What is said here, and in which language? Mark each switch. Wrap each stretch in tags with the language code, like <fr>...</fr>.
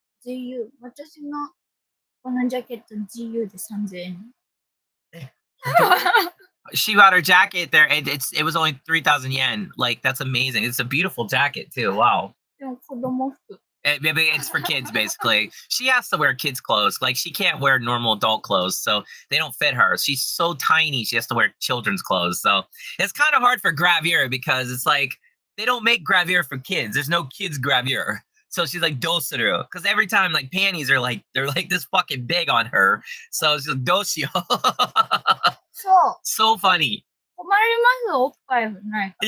<ja>GU 私のこのジャケット GU で3000円。</ja> <en>She got her jacket there, and it was only 3,000 yen. Like that's amazing. It's a beautiful jacket too. Wow.</en> <ja>でも子供服。</ja> <en>Maybe it's for kids, basically. She has to wear kids' clothes. Like she can't wear normal adult clothes, so they don't fit her. She's so tiny, she has to wear children's clothes. So it's kind of hard for Gravure because it's like they don't make Gravure for kids. There's no kids Gravure. So she's like</en> <ja>dosuru</ja> <en>because every time like panties are like they're like this fucking big on her. So she's like</en> <ja>dosio. そう。</ja> <en>So funny.</en> <ja>困りますおっぱいないから。</ja>